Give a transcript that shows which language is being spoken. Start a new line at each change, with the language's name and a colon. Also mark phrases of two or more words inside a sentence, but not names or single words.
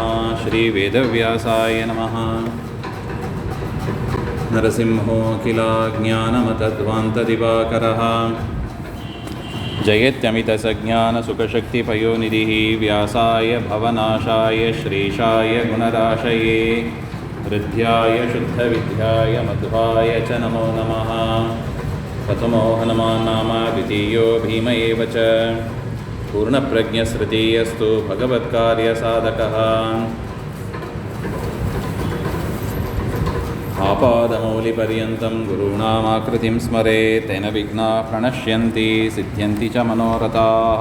Sanskrit: ಶ್ರೀವೇದವ್ಯಾಸಾಯ ನಮಃ. ನರಸಿಂಹೋऽಖಿಲಾಜ್ಞಾನಮತಧ್ವಾन्तದಿವಾಕರः ಜಯತ್ಯಮಿತಸಜ್ಞಾನಸುಖಶಕ್ತಿಪಯೋನಿಧಿः ವ್ಯಾಸಾಯ ಭವನಾಶಾಯ ಶ್ರೀಶಾಯ ಗುಣರಾಶಯೇ ಹೃದ್ಯಾಯ ಶುದ್ಧವಿದ್ಯಾಯ ಮಧ್ವಾಯ ಚ ನಮೋ ನಮಃ. ಪ್ರಥಮೋ ಹನುಮಾನ್ ನಾಮ ದ್ವಿತೀಯೋ ಭೀಮ ಏವ ಚ. ಪೂರ್ಣಪ್ರಜ್ಞಸ್ತೃತೀಯಸ್ತು ಭಗವತ್ಕಾರ್ಯಸಾಧಕಃ. ಆಪಾದಮೌಲಿಪರ್ಯಂతం ಗುರುಣಾಮಾಕೃತಿಂ ಸ್ಮರೇತ್ ತೇನ ವಿಘ್ನಾಃ ಪ್ರಣಶ್ಯಂತಿ ಸಿದ್ಧ್ಯಂತಿ ಚ ಮನೋರಥಾಃ.